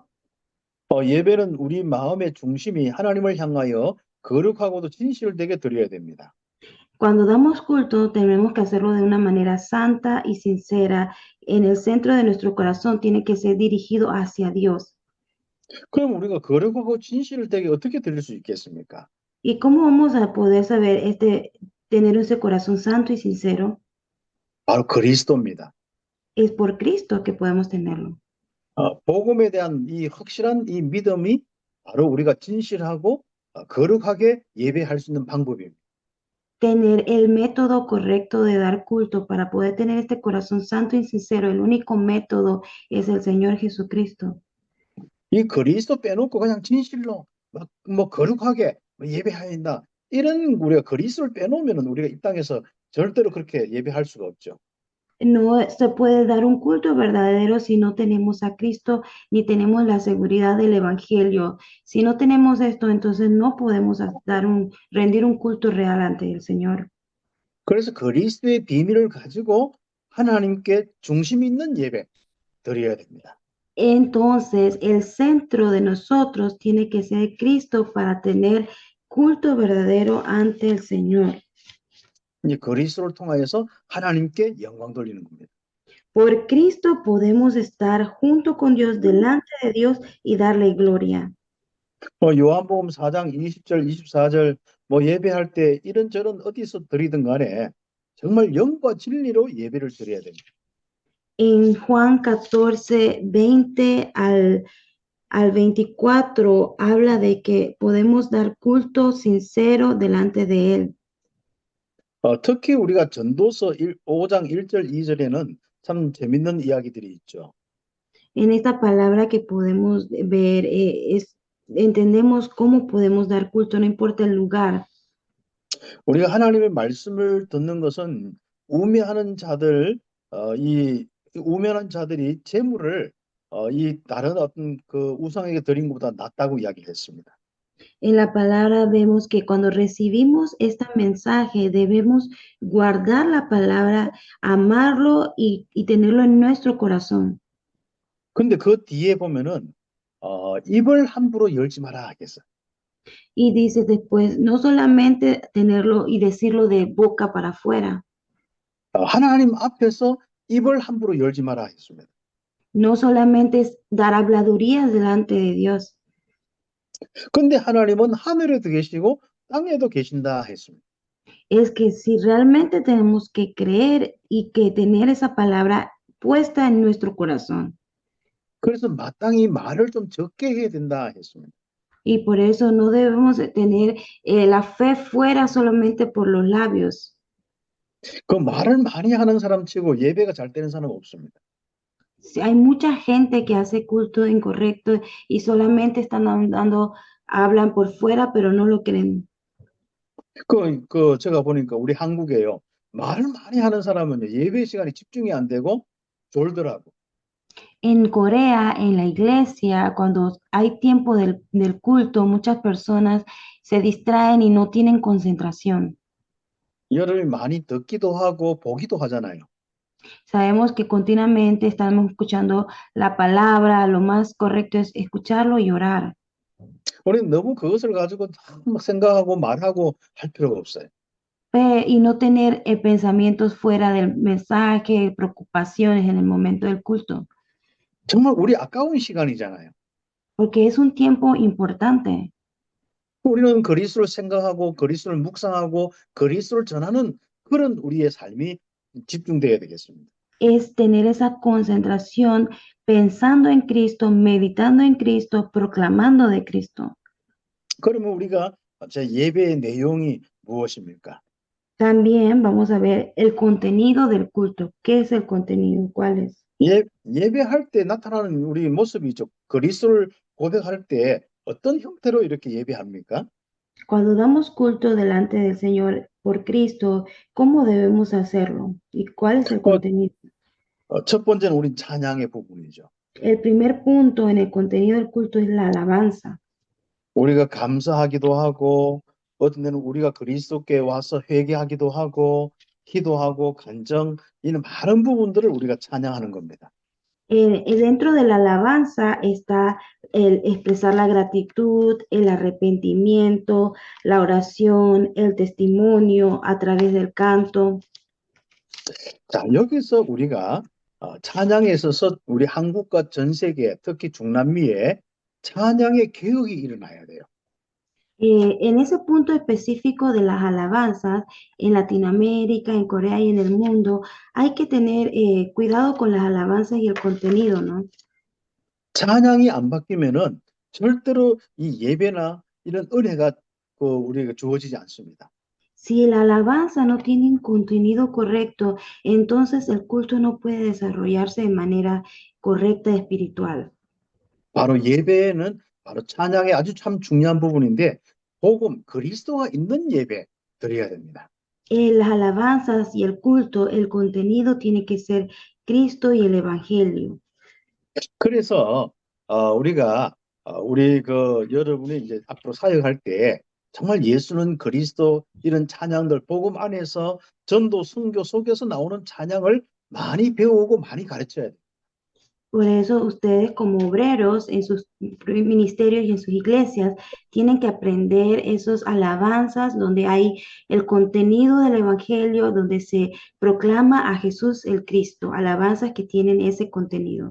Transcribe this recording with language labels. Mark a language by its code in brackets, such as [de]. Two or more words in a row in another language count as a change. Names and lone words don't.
[ko] 예배는 우리 마음의 중심이 하나님을 향하여 거룩하고도 진실되게 드려야 됩니다. [es] Cuando damos culto, tenemos que hacerlo de una manera santa y sincera. En el centro de nuestro corazón tiene que ser dirigido hacia Dios. [ko] 그럼 우리가 거룩하고 진실을 되게 어떻게 드릴 수 있겠습니까? [es] ¿Y cómo vamos a poder saber tener ese corazón santo y sincero? [ko] 바로 그리스도입니다. [es] Es por Cristo que podemos tenerlo. [ko] 복음에 대한 이 확실한 이 믿음이 바로 우리가 진실하고 거룩하게 예배할 수 있는 방법입니다. [es] Tener el método correcto de dar culto para poder tener este corazón santo y sincero, el único método es el Señor Jesucristo. [ko] 이 그리스도 빼놓고 그냥 진실로 뭐 거룩하게 예배한다. 이런 우리가 그리스도를 빼놓으면 우리가 이 땅에서 절대로 그렇게 예배할 수가 없죠. [es] No se puede dar un culto verdadero si no tenemos a Cristo ni tenemos la seguridad del Evangelio. Si no tenemos esto, entonces no podemos rendir un culto real ante el Señor. [ko] 그래서 그리스도의 비밀을 가지고 하나님께 중심 있는 예배 드려야 됩니다. [es] Entonces, el centro de nosotros tiene que ser Cristo para tener culto verdadero ante el Señor. [ko] 이 그리스도를 통하여서 하나님께 영광 돌리는 겁니다. [es] Por Cristo podemos estar junto con Dios, delante de Dios y darle gloria. [ko] 요한복음 4장 20절, 24절 뭐 예배할 때 이런저런 어디서 드리든 간에 정말 영과 진리로 예배를 드려야 됩니다. [es] En Juan 14, 20 al 24 habla de que podemos dar culto sincero delante de Él. [ko] 특히 우리가 전도서 5장 1절, 2절에는 참 재밌는 이야기들이 있죠. [es] En esta palabra que podemos ver, entendemos cómo podemos dar culto, no importa el lugar. [ko] 우리가 하나님의 말씀을 듣는 것은 우매하는 자들, 이 우매한 자들이 재물을 이 다른 어떤 그 우상에게 드린 것보다 낫다고 이야기를 했습니다. [es] En la palabra vemos que cuando recibimos este mensaje debemos guardar la palabra, amarlo y tenerlo en nuestro corazón. [ko] 근데 그 뒤에 보면은 입을 함부로 열지 마라 하겠어. [es] Y dice después, no solamente tenerlo y decirlo de boca para afuera, [ko] 하나님 앞에서 입을 함부로 열지 마라 했습니다. [es] no solamente es dar habladurías delante de Dios, [ko] 근데 하나님은 하늘에도 계시고 땅에도 계신다 했습니다. [es] es que si realmente tenemos que creer y que tener esa palabra puesta en nuestro corazón. [ko] 그래서 마땅히 말을 좀 적게 해야 된다 했습니다. [es] Y por eso no debemos de tener la fe fuera solamente por los labios. [ko] 그 말을 많이 하는 사람 치고 예배가 잘 되는 사람은 없습니다. [es] Si hay mucha gente que hace culto incorrecto y solamente están hablan por fuera, pero no lo creen. [ko] 제가 보니까 우리 한국에요. 말을 많이 하는 사람은 예배 시간에 집중이 안 되고 졸더라고. [es] En Corea, en la iglesia, cuando hay tiempo del culto, muchas personas se distraen y no tienen concentración. [ko] 여러분이 많이 듣기도 하고 보기도 하잖아요. [es] Sabemos que continuamente estamos escuchando la palabra, lo más correcto es escucharlo y orar. [ko] 우리는 너무 그것을 가지고 막 생각하고 말하고 할 필요가 없어요. [es] Y no tener pensamientos fuera del mensaje, preocupaciones en el momento del culto, [ko] 정말 우리 아까운 시간이잖아요. [es] porque es un tiempo importante. [ko] 우리는 그리스도를 생각하고 그리스도를 묵상하고 그리스도를 전하는 그런 우리의 삶이 집중돼야 되겠습니다. [es] Es tener esa concentración pensando en Cristo, meditando en Cristo, proclamando de Cristo. [ko] 그러면 우리가 예배의 내용이 무엇입니까? [es] También vamos a ver el contenido del culto. ¿Qué es el contenido? ¿Cuál es? [ko] 예배할 때 나타나는 우리 모습이죠. 그리스도를 고백할 때 어떤 형태로 이렇게 예배합니까? [es] Cuando damos culto delante del Señor por Cristo, ¿cómo debemos hacerlo? ¿Y cuál es el contenido? [ko] 첫 번째는 우리 찬양의 부분이죠. [es] El primer punto en el contenido del culto es la alabanza. [ko] 우리가 감사하기도 하고 어떤 데는 우리가 그리스도께 와서 회개하기도 하고 기도하고 간정 이런 많은 부분들을 우리가 찬양하는 겁니다. [es] Dentro de la alabanza está el expresar la gratitud, el arrepentimiento, la oración, el testimonio a través del canto. [ko] 자, 여기서 우리가 찬양에 있어서 우리 한국과 전 세계, 특히 중남미에 찬양의 개혁이 일어나야 돼요. [es] En ese punto específico de las alabanzas, en Latinoamérica, en Corea y en el mundo, hay que tener cuidado con las alabanzas y el contenido, ¿no? [ko] 찬양이 안 바뀌면은 절대로 이 예배나 이런 은혜가 우리가 주어지지 않습니다. [es] Si la alabanza no tiene un contenido correcto, entonces el culto no puede desarrollarse de manera correcta espiritual. [ko] 바로 예배는 바로 찬양의 아주 참 중요한 부분인데 복음, 그리스도가 있는 예배 드려야 됩니다. [es] Las alabanzas y el culto, el contenido tiene que ser Cristo y el Evangelio. [ko] 그래서 우리가 우리 여러분이 이제 앞으로 사역할 때 정말 예수는 그리스도 이런 찬양들 복음 안에서 전도 선교 속에서 나오는 찬양을 많이 배우고 많이 가르쳐야 돼요. [es] Por eso ustedes como obreros en sus ministerios y en sus iglesias tienen que aprender esos alabanzas donde hay el contenido del Evangelio, donde se proclama a Jesús el Cristo, alabanzas que tienen ese contenido.